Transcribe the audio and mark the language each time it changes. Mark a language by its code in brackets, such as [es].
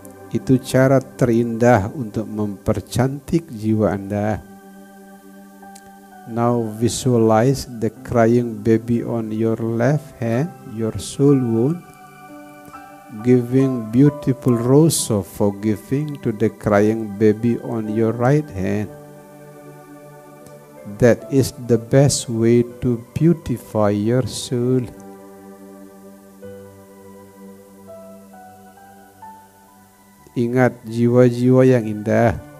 [id] Itu cara terindah untuk mempercantik jiwa Anda. [en] Now visualize the crying baby on your left hand, your soul wound, giving beautiful rose of forgiving to the crying baby on your right hand. That is the best way to beautify your soul. [id] Ingat jiwa-jiwa yang indah.